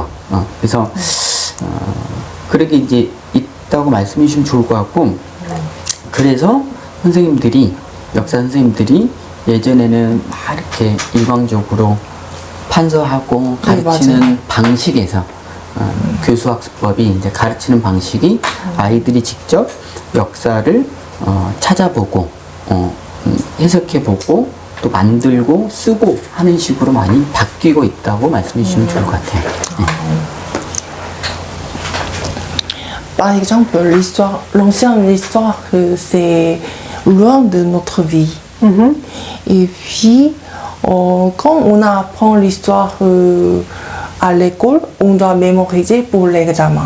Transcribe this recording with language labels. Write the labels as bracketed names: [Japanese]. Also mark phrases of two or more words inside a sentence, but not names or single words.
[Korean] 그래서 그렇게 이제 있다고 말씀해 주시면 좋을 것 같고 그래서 선생님들이 역사 선생님들이 예전에는 막 이렇게 일방적으로 판서하고 가르치는 방식에서 교수학습법이 이제 가르치는 방식이 아이들이 직접 역사를 찾아보고 해석해보고 또 만들고 쓰고 하는 식으로 많이 바뀌고 있다고 말씀해 주시면 좋을 것 같아요. 네. [French] Par exemple, l'ancienne histoire, c'est loin de notre vie. Et puis, quand on apprend l'histoire à l'école, on doit mémoriser pour l'examen.